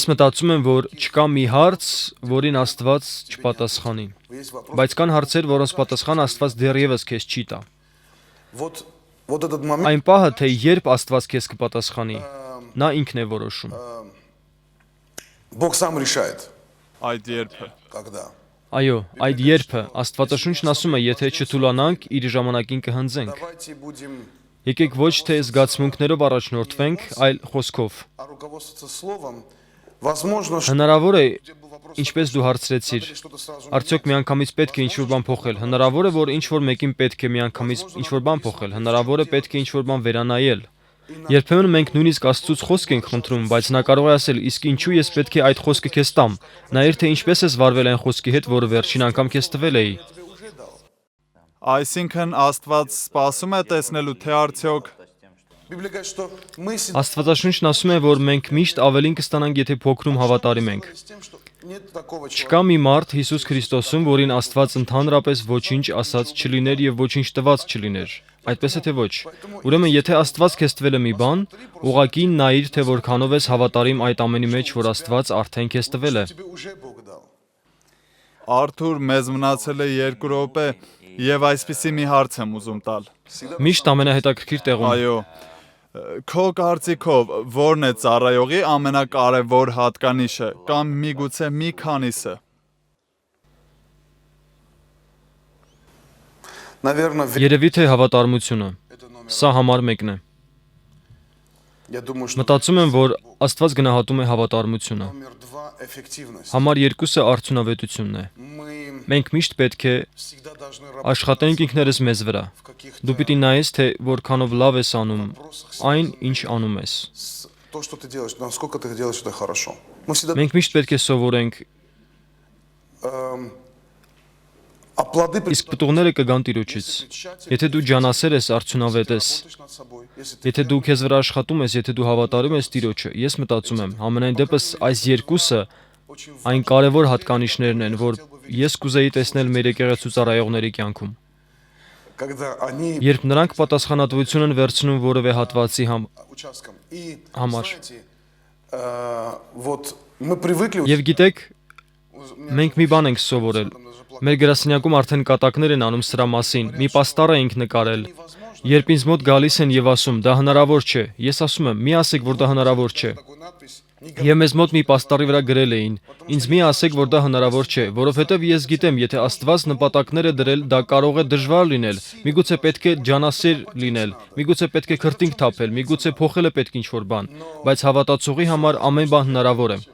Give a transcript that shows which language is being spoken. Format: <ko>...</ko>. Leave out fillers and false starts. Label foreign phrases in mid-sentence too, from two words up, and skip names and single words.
<hy>Ես мտածում եմ, որ չկա մի հարց, որին Աստված չպատասխանի,</hy> <ru>есть вопрос.</ru> <hy>բայց կան հարցեր, որոնց պատասխան Աստված դեռևս քեզ չի տա։</hy> <ru>Вот этот момент,</ru> <hy>Այն պահը, թե երբ Աստված քեզ կպատասխանի, նա ինքն է որոշում։</hy> <ru>Бог сам решает,</ru> <hy>Այդ երբը</hy> <ru>когда.</ru> <hy>Այո, այդ երբը Աստվածաշունչն ասում է, եթե չթուլանանք, իր ժամանակին կհնձենք։</hy> <ru>Давайте будем</ru> <hy>Եկեք ոչ թե զգացմունքներով առաջնորդվենք, այլ խոսքով։</hy> <ru>руководствоваться словом. Возможно, что</ru> <hy>Հնարավոր է,</hy> <ru>был вопрос,</ru> <hy>ինչպես դու հարցրեցիր,</hy> <ru>надо ли что-то сразу</ru> <hy>արդյոք միանգամից պետք է ինչ-որ բան փոխել։ Հնարավոր է, որ ինչ-որ մեկին պետք է միանգամից ինչ-որ բան փոխել։ Հնարավոր է պետք է ինչ-որ բան վերանայել։ Երբեմն մենք նույնիսկ Աստծուց խոսք ենք խնդրում, բայց նա կարող է ասել, իսկ ինչու ես պետք է այդ խոսքը քեզ տամ։ Նայիր, թե ինչպես ես վարվել այն խոսքի հետ, որը վերջին անգամ քեզ տվել էի։</hy> <ru>тебе уже дал.</ru> <hy>Այսինքն Աստված սպասում է տեսնելու, թե արդյոք</hy> <ru>Библия говорит, что мы всегда</ru> <hy>Աստվածաշունչն ասում է, որ մենք միշտ ավելին կստանանք, եթե փոքրում հավատարիմ ենք։</hy> <ru>с тем, что нет такого</ru> <hy>Չկա մի մարդ Հիսուս Քրիստոսում, որին Աստված ընդհանրապես ոչինչ ասած չլիներ եւ ոչինչ տված չլիներ։ Այդպես է թե ոչ։ Ուրեմն եթե Աստված քեզ տվել է մի բան, ուղղակի նայիր, թե որքանով ես հավատարիմ այդ ամենի մեջ, որ Աստված արդեն քեզ տվել է։</hy> <ru>тебе уже Бог дал.</ru> <hy>Արթուր մեզ մնացել է 2 րոպե եւ այսպիսի մի հարց եմ ուզում տալ։ Միշտ ամենահետաքրքիր տեղում։ Այո, քո կարծիքով ո՞րն է ծառայողի ամենակարևոր հատկանիշը կամ միգուցե մի քանիսը։</hy> <ru>Наверное,</ru> <hy>Երևի թե հավատարմությունը։</hy> <ru>это номер.</ru> <hy>Սա համար 1-ն է։</hy> <ru>Я думаю, что</ru> <hy>Մտածում եմ, որ Աստված գնահատում է հավատարմությունը։</hy> <ru>номер 2 эффективность.</ru> <hy>Համար 2-ը արդյունավետությունն է։</hy> <ru>Мы</ru> <hy>Մենք мիշտ պետք է</hy> <ru>всегда должны работать</ru> <hy>աշխատենք ինքներս մեզ վրա։</hy> <ru>в каких-то</ru> <hy>Դու պիտի նայես, թե որքանով լավ ես անում</hy> <ru>вопросах.</ru> <hy>այն, ինչ անում ես։</hy> <ru>То, что ты делаешь, насколько ты делаешь это хорошо. Мы всегда</ru> <hy>Մենք միշտ պետք է սովորենք</hy> <ru>А плоды</ru> <hy>Իսկ պտուղները կգան Տիրոջից։ Եթե դու ջանասեր ես, արդյունավետ ես,</hy> <ru>работаешь над собой, если ты</ru> <hy>եթե դու քեզ վրա աշխատում ես, եթե դու հավատարիմ ես Տիրոջը, ես մտածում եմ, համենայն դեպս այս երկուսը այն կարևոր հատկանիշներն են, որ ես կուզեի տեսնել մեր եկեղեցու ծառայողների կյանքում։</hy> <ru>когда они</ru> <hy>Երբ նրանք պատասխանատվություն են վերցնում որևէ հատվածի</hy> <ru>участком. И</ru> <hy>Համար.</hy> <ru>знаете, вот мы привыкли.</ru> <hy>Եվ գիտեք, մենք մի բան ենք սովորել։ Մեր գրասենյակում արդեն կատակներ են անում սրա մասին։ Մի պաստառ էինք նկարել։ Երբ ինձ մոտ գալիս են եւ ասում, դա հնարավոր չէ, ես ասում եմ, մի ասեք, որ դա հնարավոր չէ։</hy> <ru>Такую надпись.</ru> <hy>Եվ մեզ մոտ մի պաստառի վրա գրել էին. Ինձ մի ասեք, որ դա հնարավոր չէ, որովհետև ես գիտեմ, եթե Աստված նպատակներ է դրել, դա կարող է դժվար լինել։ Միգուցե պետք է ջանասեր լինել, միգուցե պետք է քրտինք թափել, միգուցե փոխել է պետք ինչ-որ բան, բայց հավատացողի համար ամեն բան հնարավոր է։</hy>